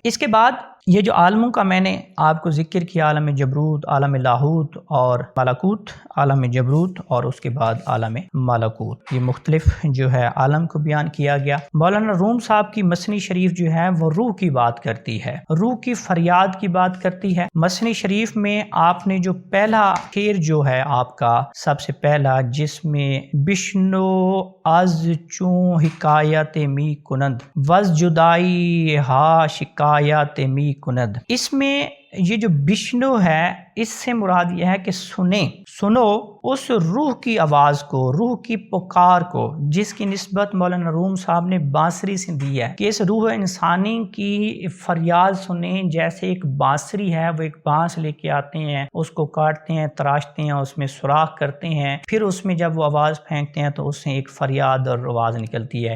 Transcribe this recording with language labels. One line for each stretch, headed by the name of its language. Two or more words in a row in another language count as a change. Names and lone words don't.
Urdu: اس کے بعد یہ جو عالموں کا میں نے آپ کو ذکر کیا، عالم جبروت، عالم لاہوت اور ملکوت، عالم جبروت اور اس کے بعد عالم ملکوت، یہ مختلف جو ہے عالم کو بیان کیا گیا۔ مولانا روم صاحب کی مثنی شریف جو ہے وہ روح کی بات کرتی ہے، روح کی فریاد کی بات کرتی ہے۔ مثنی شریف میں آپ نے جو پہلا شعر جو ہے آپ کا سب سے پہلا، جس میں
Persian: بشنو از چون حکایت می کنند وز جدائی ہا شکایت می کند،
Urdu: اس میں یہ جو بشنو ہے اس سے مراد یہ ہے کہ سنو اس روح کی آواز کو، روح کی پکار کو، جس کی نسبت مولانا روم صاحب نے بانسری سے دی ہے کہ اس روح انسانی کی فریاد سنیں، جیسے ایک بانسری ہے، وہ ایک بانس لے کے آتے ہیں، اس کو کاٹتے ہیں، تراشتے ہیں، اس میں سوراخ کرتے ہیں، پھر اس میں جب وہ آواز پھینکتے ہیں تو اس سے ایک فریاد اور آواز نکلتی ہے۔